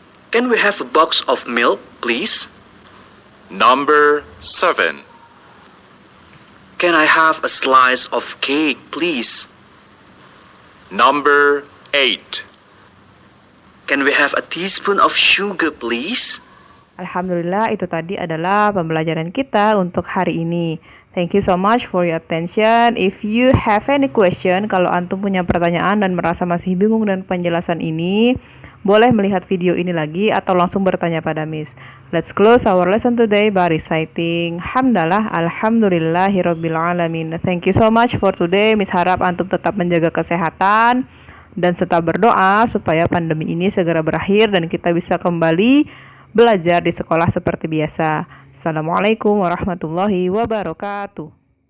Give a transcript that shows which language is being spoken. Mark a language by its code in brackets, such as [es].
[en] Can we have a box of milk, please? Number 7. Can I have a slice of cake, please? Number 8. Can we have a teaspoon of sugar, please? [id] Alhamdulillah, itu tadi adalah pembelajaran kita untuk hari ini. [en] Thank you so much for your attention. If you have any question, [id] kalau antum punya pertanyaan dan merasa masih bingung dengan penjelasan ini, boleh melihat video ini lagi atau langsung bertanya pada Miss. [en] Let's close our lesson today by reciting Hamdalah [ar] Alhamdulillahirabbil alamin. [en] Thank you so much for today. [id] Miss harap antum tetap menjaga kesehatan dan tetap berdoa supaya pandemi ini segera berakhir dan kita bisa kembali belajar di sekolah seperti biasa. Assalamualaikum warahmatullahi wabarakatuh.